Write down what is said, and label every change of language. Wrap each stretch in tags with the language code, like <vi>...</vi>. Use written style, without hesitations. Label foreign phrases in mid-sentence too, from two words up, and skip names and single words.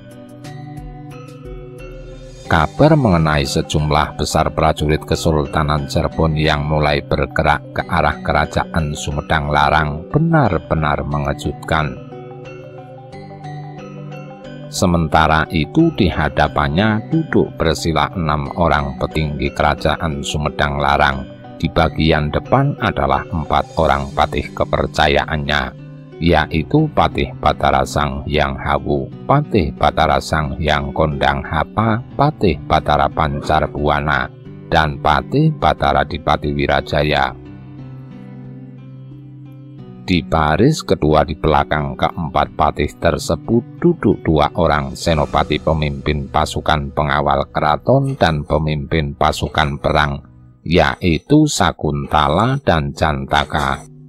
<id>Kabar mengenai sejumlah besar prajurit Kesultanan Cirebon yang mulai bergerak ke arah kerajaan Sumedang Larang benar-benar mengejutkan. Sementara itu di hadapannya duduk bersila 6 orang petinggi kerajaan Sumedang Larang. Di bagian depan adalah 4 orang patih kepercayaannya, yaitu Patih Batara Sang Hyang Hawu, Patih Batara Sang Hyang Kondang Hapa, Patih Batara Pancar Buana, dan Patih Batara Dipati Wirajaya. Di baris kedua di belakang keempat patih tersebut duduk 2 orang senopati pemimpin pasukan pengawal keraton dan pemimpin pasukan perang, yaitu Sakuntala dan Jantaka.</id>